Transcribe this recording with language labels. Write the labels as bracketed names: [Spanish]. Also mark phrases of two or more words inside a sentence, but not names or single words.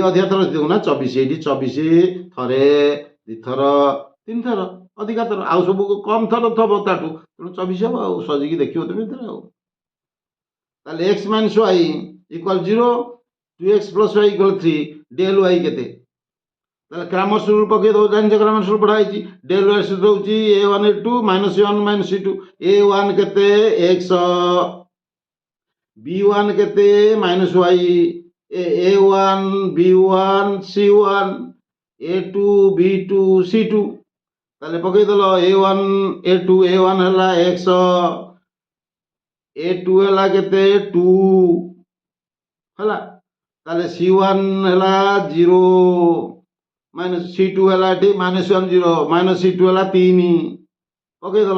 [Odia] ଅଧିକା ଥର ନା 24 ଏଇଠି 24 ଥରେ 2 ଥର 3 ଥର ଅଧିକା ଥର ଆଉ ସବୁ କମ୍ ଥର ଥବ ତାଠୁ ତେଣୁ 24 ହବ ଆଉ ସଜିକି ଦେଖିବ ତମେ ଏଥିରେ ଆଉ ତାହେଲେ [English] x minus y equal 0 2x plus y equal 3 del y [Odia] କେତେ ତାହେଲେ [English] Cramer's rule [Odia] ପକେଇ ଦେବ ଜାଣିଛ [English] Cramer's rule [Odia] ପଢ଼ା ହେଇଛି [English] del y [Odia] ସୂତ୍ର ହେଉଛି a1 a2 ମାଇନସ୍ a1 ମାଇନସ୍ a2 a1 କେତେ x b1 କେତେ ମାଇନସ୍ y a1 b1 c1 a2 b2 c2 ତାହେଲେ ପକେଇଦେଲ a1 a2 a1 ହେଲା x a2 ହେଲା କେତେ 2 ହେଲା। ତାହେଲେ C1 ହେଲା 0 ମାଇନସ୍ C2 ହେଲା ଏଠି -1 0 ମାଇନସ୍ C2 ହେଲା 3 ପକେଇଦେଲ।